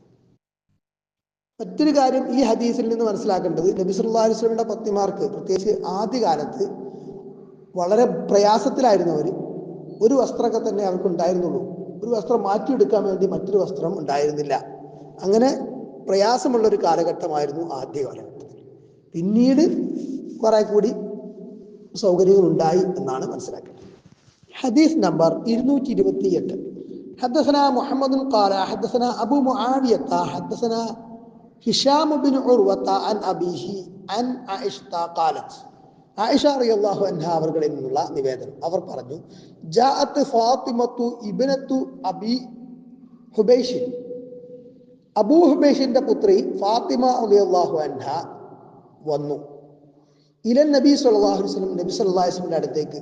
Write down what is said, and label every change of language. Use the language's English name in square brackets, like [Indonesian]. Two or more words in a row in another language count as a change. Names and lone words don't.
[Malayalam] മറ്റൊരു കാര്യം ഈ ഹദീസിൽ നിന്ന് മനസ്സിലാക്കേണ്ടത്, നബി [Arabic] صلى الله عليه وسلم [Malayalam] പത്നിമാർക്ക്, പ്രത്യേകിച്ച് ആദ്യകാലത്ത് വളരെ പ്രയാസത്തിലായിരുന്നവർ, ഒരു വസ്ത്രമൊക്കെ തന്നെ അവർക്ക് ഉണ്ടായിരുന്നുള്ളൂ. ഒരു വസ്ത്രം മാറ്റിയെടുക്കാൻ വേണ്ടി മറ്റൊരു വസ്ത്രം ഉണ്ടായിരുന്നില്ല. അങ്ങനെ പ്രയാസമുള്ളൊരു കാലഘട്ടമായിരുന്നു ആദ്യ കാലഘട്ടത്തിൽ. പിന്നീട് കുറെ കൂടി സൗകര്യങ്ങൾ ഉണ്ടായി എന്നാണ് മനസ്സിലാക്കേണ്ടത്. ഹദീസ് നമ്പർ 228. [Arabic] حدثنا محمد قال حدثنا أبو معاوية حدثنا هشام بن عروة عن أبيه عن عائشة قالت, [Malayalam] ആയിഷ [Arabic] رضي الله عنها [Malayalam] അവരുടെ നിന്നുള്ള നിവേദനം, അവർ പറഞ്ഞു, [Arabic] جاءت فاطمة ابنة أبي حبيش, [Malayalam] അബൂ ഹുബൈഷിന്റെ പുത്രി ഫാത്തിമ [Arabic] رضي الله عنها [Malayalam] വന്നു. [Arabic] إلى النبي صلى الله عليه وسلم, [Malayalam] നബി [Arabic] صلى الله عليه وسلم [Malayalam] അടുത്തേക്ക്.